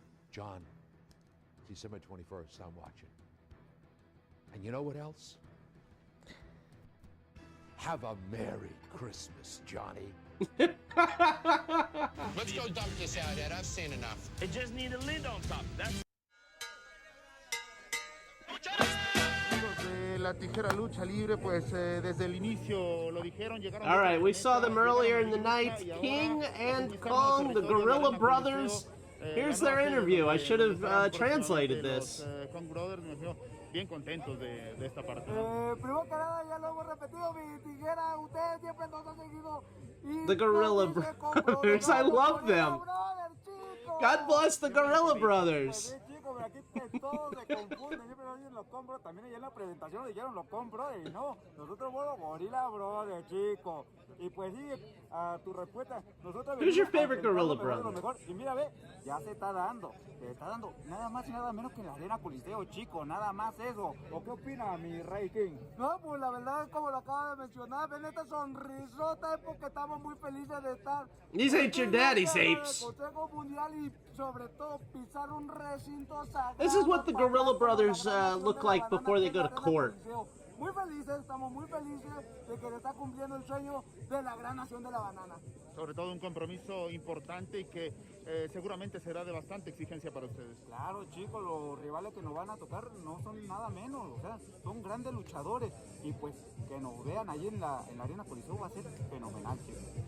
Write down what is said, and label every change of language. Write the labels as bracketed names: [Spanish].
[English] John, December 21st, I'm watching. And you know what else? Have a Merry Christmas, Johnny. Let's go dump this out, Ed. I've seen enough. It just needs a lid on top. That's [Spanish] La tijera lucha libre, pues desde el inicio lo dijeron, llegaron. [English] All right, we saw them earlier in the night. King and Kong, the Gorilla Brothers. Here's their interview. I should have translated this. [Spanish] Kong Brothers, bien contentos de esta parte. Primero que nada, ya lo hemos repetido, mi tijera, ustedes siempre nos han seguido. [English] The Gorilla Brothers, I love them. God bless the Gorilla Brothers. [Spanish] Aquí todos se confunden, siempre oyen los compro, también allá en la presentación dijeron los compro y no, nosotros somos Gorilla Brothers, chicos. Y pues sí, a tu respuesta, nosotros [English] Who's your favorite Gorilla Brother? [Spanish] Y mira, ve, ya se está dando nada más y nada menos que en la Arena Coliseo, chicos, nada más eso. ¿O qué opina mi Rey King? No, pues la verdad es como lo acaba de mencionar, ven esta sonrisota, es porque estamos muy felices de estar. [English] These ain't your daddy's apes. [Spanish] Consejo Mundial y sobre todo pisar un recinto sagrado. [English] This is what the Gorilla Brothers look like before they go to court. [Spanish] Muy felices, estamos muy felices de que se está cumpliendo el sueño de la gran nación de la banana. Sobre todo un compromiso importante y que seguramente será de bastante exigencia para ustedes. Claro, chicos, los rivales que nos van a tocar no son nada menos, o sea, son grandes luchadores y pues que nos vean ahí en la Arena Coliseo va a ser fenomenal, chicos.